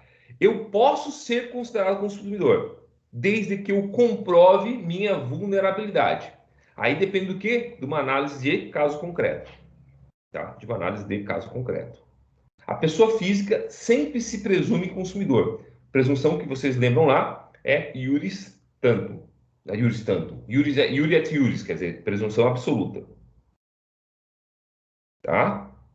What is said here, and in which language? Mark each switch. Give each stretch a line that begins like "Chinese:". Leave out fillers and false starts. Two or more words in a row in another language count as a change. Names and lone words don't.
Portuguese: Eu posso ser considerado consumidor, desde que eu comprove minha vulnerabilidade. Aí depende do quê? De uma análise de caso concreto. Tá? De uma análise de caso concreto. A pessoa física sempre se presume consumidor. Presunção que vocês lembram lá é
Latin: iuris tantum. Iuris tantum. Iuris é iuri et iuris,
Portuguese: quer dizer, presunção absoluta. Tá?